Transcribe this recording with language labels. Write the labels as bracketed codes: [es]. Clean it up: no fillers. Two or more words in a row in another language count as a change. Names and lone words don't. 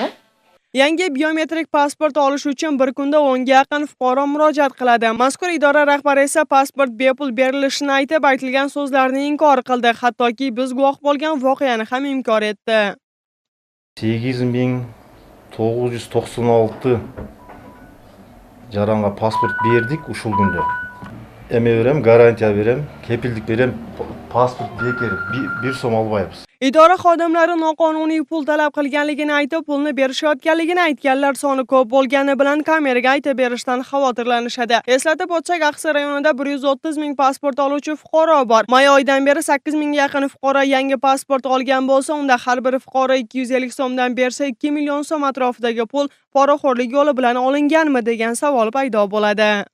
[uz] Yangi biometrik pasport olish uchun bir kunda 10 ga yaqin fuqaro murojaat qiladi. Mazkur idora rahbari esa pasport bepul berilishini aytib, aytilgan so'zlarni inkor qildi. Hattoki biz guvoh bo'lgan voqeani ham inkor etdi. [ky] 8996 жаранга паспорт бердик ушул күндө. Эме берем, гарантия берем, кепилдик берем, паспорт бекер, бир сом албайбыз. [uz] Idora xodimlari noqonuniy pul talab qilganligini aytib, pulni berishayotganligini aytganlar soni ko'p bo'lgani bilan kameraga aytib berishdan xavotirlanishadi. Eslatib o'tsak, Aqsa rayonida 130 ming pasport oluvchi fuqaro bor. May oyidan beri 8 mingga yaqin fuqaro yangi pasport olgan bo'lsa, unda har bir fuqaro 250 so'mdan bersa 2 million so'm atrofidagi pul poraxo'rlik yo'li bilan olinganmi degan savol paydo bo'ladi.